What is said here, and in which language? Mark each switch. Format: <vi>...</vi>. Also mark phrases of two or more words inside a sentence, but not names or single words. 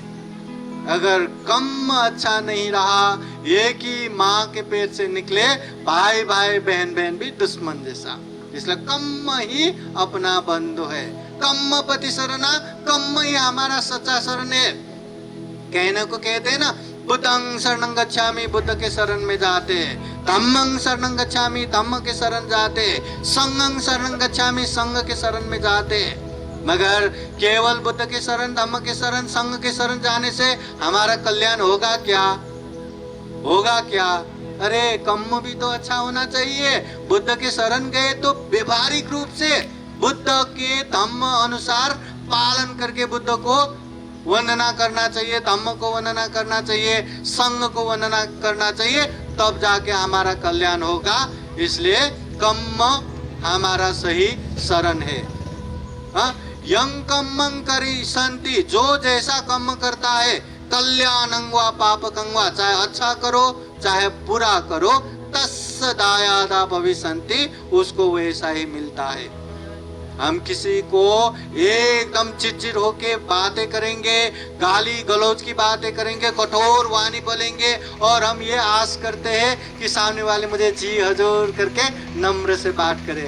<hi>अगर कर्म अच्छा नहीं रहा, एक ही माँ के पेट से निकले भाई बहन भी दुश्मन जैसा। इसलिए कर्म ही अपना बंधु है।</hi> <pi>कर्म पति शरणा,</pi> <hi>कर्म ही हमारा सच्चा शरण है। कहने को कहते हैं ना,</hi> <pi>बुद्धं शरणं गच्छामि,</pi> <hi>बुद्ध के शरण में जाते हैं।</hi> <pi>धम्मं शरणं गच्छामि,</pi> <hi>धम्म के शरण जाते हैं।</hi> <pi>संघं शरणं गच्छामि,</pi> <hi>संघ के शरण में जाते हैं। मगर केवल बुद्ध के शरण, धम्म के शरण, संघ के शरण जाने से हमारा कल्याण होगा क्या? अरे कर्म भी तो अच्छा होना चाहिए। बुद्ध के शरण गए तो व्यवहारिक रूप से बुद्ध के धम्म अनुसार पालन करके बुद्ध को वंदना करना चाहिए, धम्म को वंदना करना चाहिए, संघ को वंदना करना चाहिए, तब जाके हमारा कल्याण होगा। इसलिए कर्म हमारा सही शरण है।</hi> <pi>यं कर्मं करि संति,</pi> <hi>जो जैसा कर्म करता है,</hi> <pi>कल्याणं वा पापकं वा,</pi> <hi>चाहे अच्छा करो चाहे बुरा करो,</hi> <pi>तस्य दायादा भविष्यन्ति,</pi> <hi>उसको वैसा ही मिलता है। हम किसी को एकदम चिड़चिड़ होके बातें करेंगे, गाली गलौज की बातें करेंगे, कठोर वाणी बोलेंगे, और हम ये आस करते हैं कि सामने वाले मुझे जी हजूर करके नम्र से बात करे।</hi>